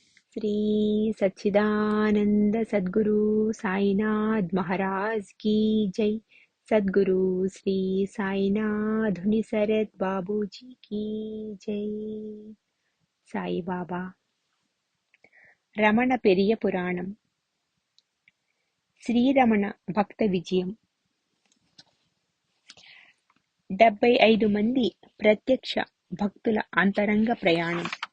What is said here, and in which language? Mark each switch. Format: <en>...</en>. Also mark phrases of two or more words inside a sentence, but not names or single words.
<hi>श्री सच्चिदानंद सद्गुरु साईनाथ महाराज की जय। सद्गुरु श्री साईनाथ धुनिसरत बाबू जी की जय।</hi> <te>సాయి బాబా రమణ పెరియ పురాణం శ్రీరమణ భక్త విజయం 75 మంది ప్రత్యక్ష భక్తుల అంతరంగ ప్రయాణం.</te>